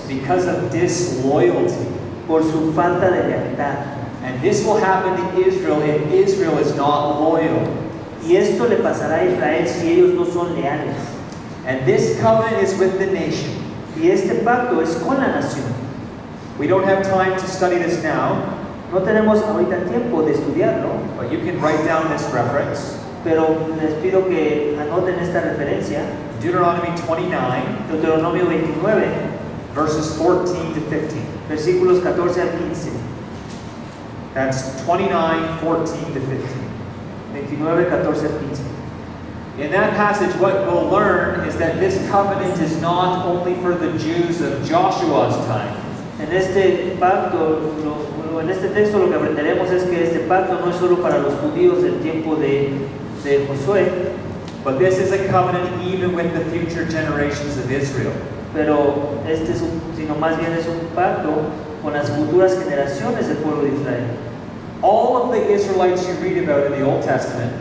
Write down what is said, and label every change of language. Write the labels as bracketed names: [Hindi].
[English] Because of disloyalty. [Spanish] por su falta de lealtad. [English] And this will happen to Israel if Israel is not loyal. [Spanish] Y esto le pasará a Israel si ellos no son leales. [English] And this covenant is with the nation. [Spanish] Y este pacto es con la nación. [English] We don't have time to study this now, [Spanish] No tenemos ahorita tiempo de estudiarlo, [English] but you can write down this reference. [Spanish] pero les pido que anoten esta referencia. [English] Deuteronomy 29, [Spanish] Deuteronomio 29, [English] verses 14 to 15. [Spanish] versículos 14 al 15. [English] That's 29, 14 to 15. [Spanish] 29, 14 al 15. [English] In that passage, what we'll learn is that this covenant is not only for the Jews of Joshua's time. [Spanish] En este pacto, en este texto lo que aprenderemos es que este pacto no es solo para los judíos del tiempo de Josué, [English] But this is a covenant even with the future generations of Israel. [Spanish] pero sino más bien es un pacto con las futuras generaciones del pueblo de Israel. [English] All of the Israelites you read about in the Old Testament